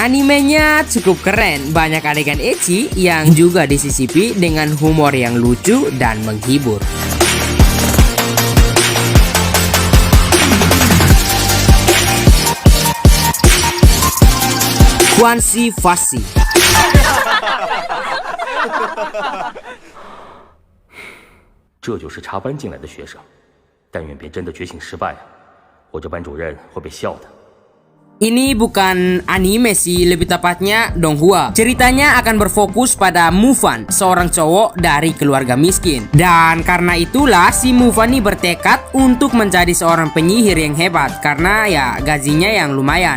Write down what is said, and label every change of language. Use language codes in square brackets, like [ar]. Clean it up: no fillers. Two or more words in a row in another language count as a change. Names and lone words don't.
[id] Animenya cukup keren, banyak adegan ecchi yang juga disisipi dengan humor yang lucu dan menghibur. Quanxi Fasi. [zh] 这就是插班进来的学生，但愿别真的觉醒失败，我这班主任会被笑的。 [id] Ini bukan anime sih, lebih tepatnya donghua. Ceritanya akan berfokus pada Mufan, seorang cowok dari keluarga miskin. Dan karena itulah si Mufan ini bertekad untuk menjadi seorang penyihir yang hebat karena ya gajinya yang lumayan.